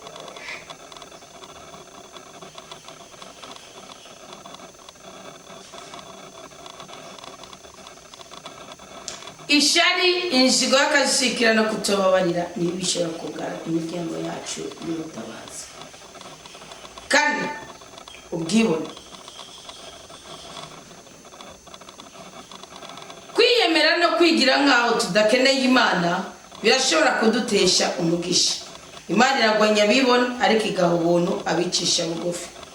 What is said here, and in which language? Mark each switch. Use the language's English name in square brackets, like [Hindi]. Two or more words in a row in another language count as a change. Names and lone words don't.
[Rundi] Ishari inzigo y'akazishikira no kutobabarira niyo bishobora kugara imiryango yacu y'ubutabazi. Kandi ubwibone kwiyemera no kwigira nkaho tudakeneye Imana birashobora kudutesha umugisha. Imana iragwanya bibona ariko igaha ubuntu abicisha bugufi.